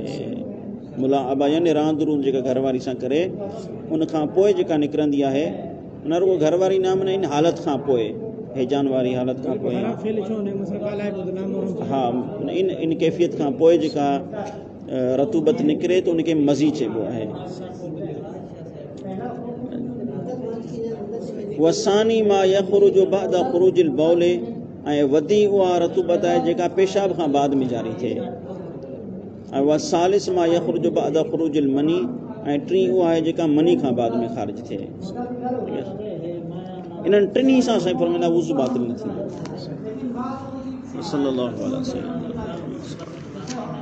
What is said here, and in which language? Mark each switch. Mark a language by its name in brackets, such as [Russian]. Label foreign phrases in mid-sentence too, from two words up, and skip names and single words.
[Sindhi] मुलाअबा यानी रांदि रूंद जेका घरवारी सां करे, उन खां पोइ जेका निकिरंदी आहे, न रुगो घरवारी नाम न, इन हालत खां पोइ, हैजान वारी हालत खां पोइ, हा इन कैफ़ियत खां पोइ जेका रतूबत निकिरे त उनखे मज़ी चइबो आहे। [Arabic] والثاني ما يخرج بعد خروج البول, [Sindhi] ऐं वदी उहा रतूबत आहे जेका पेशाब खां बाद में जारी थिए। ऐं [Arabic] والثالث ما يخرج بعد خروج المني, [Sindhi] ऐं टी उहा आहे जेका मनी खां बाद में ख़ारिज थिए। इन्हनि टिनी सां साईं फरमाईंदा वुज़ू बातिल न थींदो। [Arabic] صلى الله عليه وسلم.